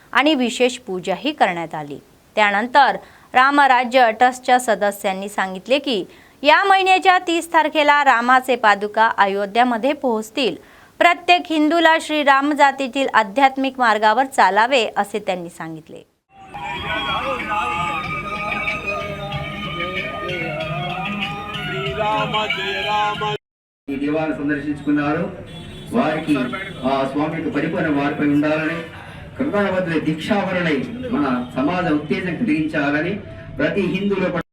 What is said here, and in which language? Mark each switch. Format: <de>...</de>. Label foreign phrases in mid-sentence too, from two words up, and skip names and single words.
<mr>आणि विशेष पूजाही करण्यात आली। त्यानंतर रामराज्य ट्रस्टच्या सदस्यांनी सांगितले की या महिन्याच्या 30 तारखेला रामाचे पादुका अयोध्यामध्ये पोहोचतील। प्रत्येक हिंदूला श्रीराम जातीतील आध्यात्मिक मार्गावर चालावे असे त्यांनी सांगितले।</mr> <te>ఈ దేవాలయం సందర్శించుకున్నారు వారికి ఆ స్వామి యొక్క పరిపూర్ణ వారిపై ఉండాలని కృతజ్ఞతలు దీక్షావరణై మన సమాజ ఉత్తేజం కలిగించాలని ప్రతి హిందువుల</te>